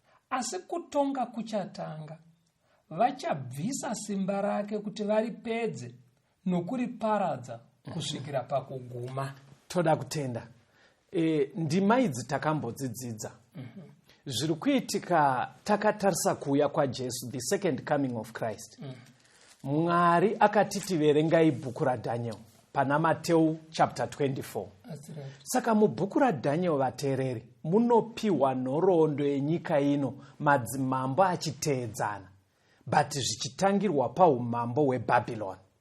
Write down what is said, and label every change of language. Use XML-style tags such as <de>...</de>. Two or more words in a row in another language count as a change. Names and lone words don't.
<sn>Asi kutonga kuchatanga, vachabvisa simba rake kuti varipedze nokuriparadza kusvikira pakuguma." Toda kutenda. E, ndima idzi takambodzidzidza. Mhm. Zviri kuitika takatarisa kuuya kwaJesu,</sn> <en>the second coming of Christ. Mhm.</en> <sn>Mwari akati tiverengai bhuku raDhaniel pana Mateo</sn> <en>chapter twenty-four. That's right.</en> <sn>Saka mubhuku raDhaniel, vateereri, munopiwa nhoroondo yenyika ino, madzimambo achiteedzana, but zvichitangirwa paumambo hweBhabhironi.</sn>